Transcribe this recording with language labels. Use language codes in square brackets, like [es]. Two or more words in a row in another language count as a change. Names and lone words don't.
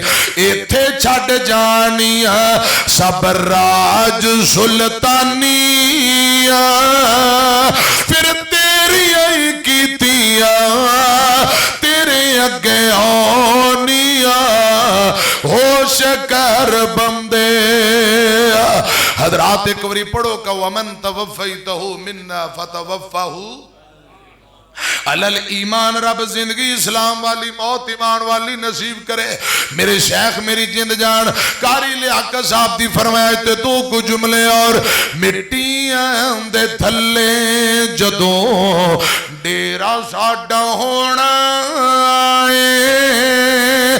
[pa] ਇੱਥੇ ਛੱਡ ਜਾਣੀਆਂ ਸਭ ਰਾਜ ਸੁਲਤਾਨੀਆਂ। ਫਿਰ ਤੇਰੀ ਆਈ ਕੀਤੀਆਂ ਤੇਰੇ ਅੱਗੇ ਆਣੀਆਂ। ਹੋਸ਼ ਕਰ ਬੰਦੇ। ਹਜ਼ਰਾਤ ਇੱਕ ਬਾਰੀ ਪੜ੍ਹੋ [ar] का ومن توفيته منا فتوفه على الإيمان. [pa] ਰੱਬ ਜ਼ਿੰਦਗੀ ਇਸਲਾਮ ਵਾਲੀ ਮੌਤ ਈਮਾਨ ਵਾਲੀ ਨਸੀਬ ਕਰੇ। ਮੇਰੇ ਸ਼ੇਖ਼ ਮੇਰੀ ਜਿੰਦ ਜਾਨ ਕਾਰੀ ਲਿਆਕਤ ਸਾਹਬ ਦੀ ਫ਼ਰਮਾਇਸ਼ ਤੇ ਦੋ ਕੁਝ ਜੁਮਲੇ ਹੋਰ। ਮਿੱਟੀਆਂ ਦੇ ਥੱਲੇ ਜਦੋਂ ਡੇਰਾ ਸਾਡਾ ਹੋਣਾ ਹੈ।